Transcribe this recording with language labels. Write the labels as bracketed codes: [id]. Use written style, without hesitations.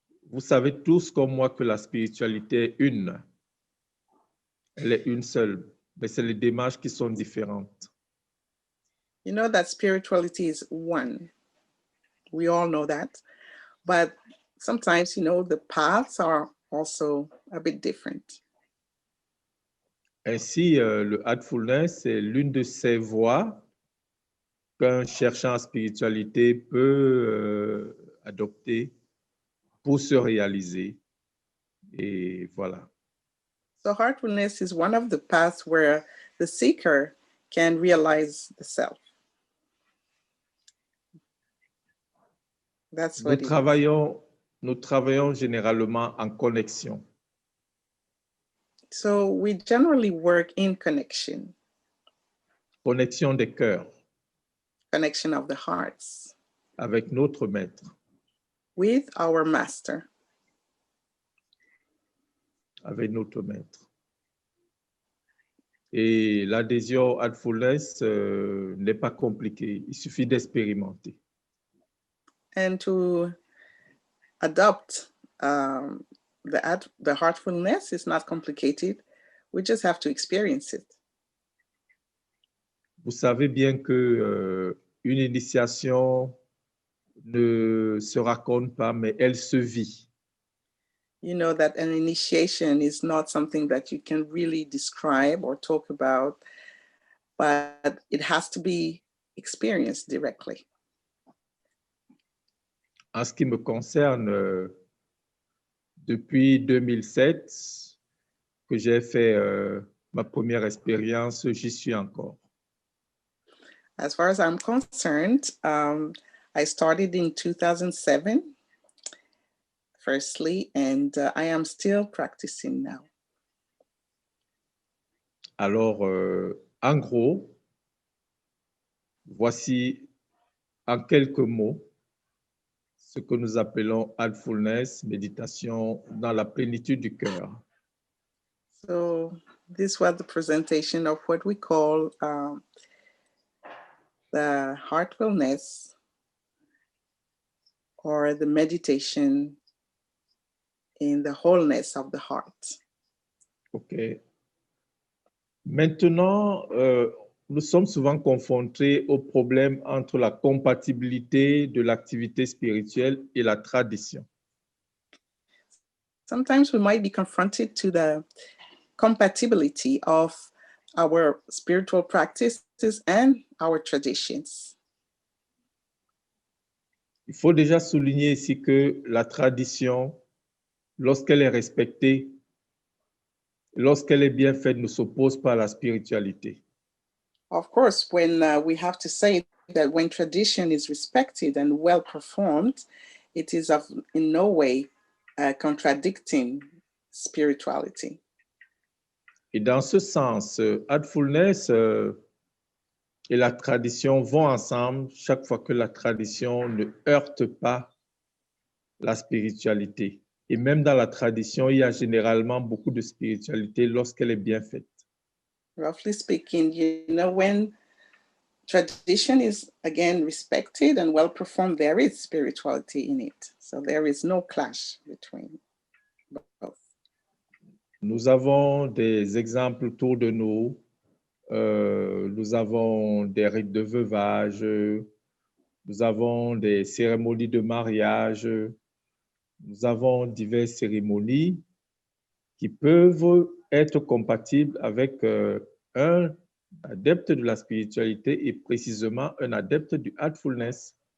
[fr] Vous savez tous comme moi que la spiritualité est une. Elle est une seule, mais c'est les démarches qui sont différentes. [en] You know that spirituality is one. We all know that. But sometimes, the paths are also a bit different. [fr] Ainsi, le Heartfulness est l'une de ces voies qu'un cherchant en spiritualité peut adopter pour se réaliser. Et voilà. [en] So Heartfulness is one of the paths where the seeker can realize the self. That's what [fr] nous travaillons généralement en connexion. [en] So we generally work in connection. [fr] Connexion des cœurs. [en] Connection of the hearts. [fr] Avec notre maître. [en] With our master. [fr] Avec notre maître. Et l'adhésion à Heartfulness n'est pas compliquée. Il suffit d'expérimenter. [en] And to adopt the Heartfulness is not complicated. We just have to experience it. [fr] Vous savez bien que une initiation ne se raconte pas, mais elle se vit. [en] You know that an initiation is not something that you can really describe or talk about, but it has to be experienced directly. [fr] En ce qui me concerne, depuis 2007, que j'ai fait ma première expérience, j'y suis encore. [en] As far as I'm concerned, I started in 2007, firstly, and I am still practicing now. [fr] Alors, en gros, voici en quelques mots ce que nous appelons Heartfulness, méditation dans la plénitude du cœur. [en] So this was the presentation of what we call the heartfulness, or the meditation in the wholeness of the heart. OK. [fr] Maintenant, nous sommes souvent confrontés au problème entre la compatibilité de l'activité spirituelle et la tradition. [en] Sometimes we might be confronted to the compatibility of our spiritual practices and our traditions. [fr] Il faut déjà souligner ici que la tradition, lorsqu'elle est respectée, lorsqu'elle est bien faite, ne s'oppose pas à la spiritualité. [en] Of course, when we have to say that when tradition is respected and well performed, it is in no way contradicting spirituality. [fr] Et dans ce sens, Heartfulness et la tradition vont ensemble chaque fois que la tradition ne heurte pas la spiritualité. Et même dans la tradition, il y a généralement beaucoup de spiritualité lorsqu'elle est bien faite. [en] Roughly speaking, when tradition is again respected and well performed, there is spirituality in it. So there is no clash between both. [fr] Nous avons des exemples autour de nous. Nous avons des rites de veuvage, nous avons des cérémonies de mariage, nous avons diverses cérémonies qui peuvent être compatibles avec un adepte de la spiritualité et précisément un adepte du heartfulness.